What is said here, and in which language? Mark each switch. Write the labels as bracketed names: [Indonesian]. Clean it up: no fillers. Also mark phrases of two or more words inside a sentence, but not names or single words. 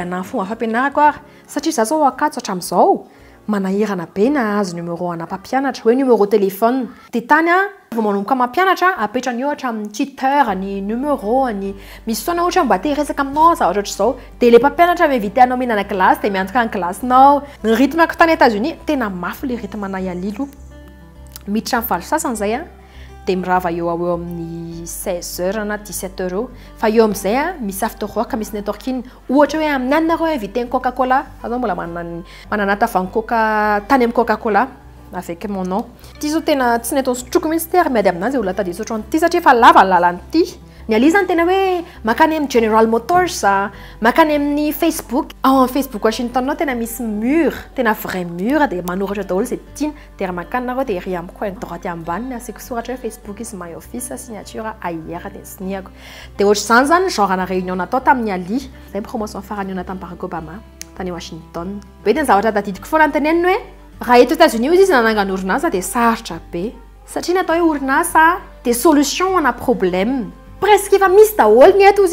[Malagasy] anahy fomba fampianarako ary satria za zao akatsy hatramin'izao manahirana be nahazo numéro ana mpampianatra hoe [French] numéro téléphone [Malagasy] dia tany a vao manomboka mampianatra apetrany eo hatramin'ny tuteur ny numéro ny misy fotoana ohatra mba te resaka aminao zavatra ohatr'izao dia le mpampianatra miinvité anao mihinana classe dia miantoka ny classenao ny rythme-ako tany États-Unis tena mafy le rythme anay alilo miditra amin'ny valo sasany zay a dia mirava eo amin'ny 16h na 17h eo fa eo amin'izay a misy [English] after work [Malagasy] misy networking ohatra hoe amin'ny anareo invité ny Coca-Cola azao mbola manana tavangy coca tany amin'ny Coca-Cola [French] avec mon nom [Malagasy] ty zao tena tsy netao sotroko mihitsy ty ary miady aminanjy olona tady sotrany ty satria fa lava ny lalany ty ny Ali zany tena hoe makany amin'ny General Motors makany amin'ny Facebook Facebook Washington tena misy mur tena vrai mur dia manoratra daholo zay tiana dia makany nareo dia ery amin'ny [French] coin droite [Malagasy] ambany asiako soratra hoe [English] Facebook is my office signature [Malagasy] AIR dia siniako dia ohatr'izany zany genre ana réunion natao tamin'ny Ali zay promotion farany eo tamin'ny Barack Obama tany Washington be dia ny zavatra tadidiko foana anteneniny hoe raha eto États-Unis izy nanangana orinasa dia sarotra be satria natao hoe orinasa dia solution ana problème presque efa misy daholo ny eto